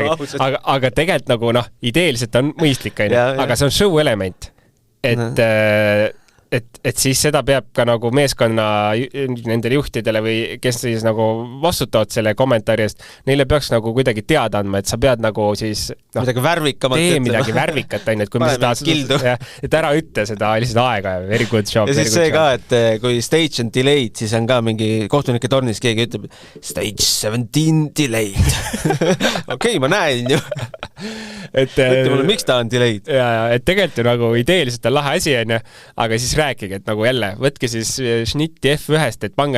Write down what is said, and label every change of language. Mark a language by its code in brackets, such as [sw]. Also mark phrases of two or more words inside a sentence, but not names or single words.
[et] aga tegelikult nagu ideeliselt on mõistlik, aga see on show element, et siis seda peab ka nagu meeskonna nendele juhtidele või kes siis nagu vastutavad selle kommentaari eest, neile peaks nagu kuidagi teada andma, et sa pead nagu siis midagi värvikamat tee midagi värvikat, et kui me seda et ära ütle seda lihtsalt aega ja [en] very good job. [et] Ja siis see ka, et kui stage on delayed, siis on ka mingi kohtunike tornis keegi ütleb [en] stage 17 delayed. [et] Okei, ma näen ju. Ütle mulle, miks ta on delayed? Et tegelikult ju nagu ideeliselt on lahe asi, aga siis rääkige, et nagu jälle, võtke siis šnitti F1-st, et pange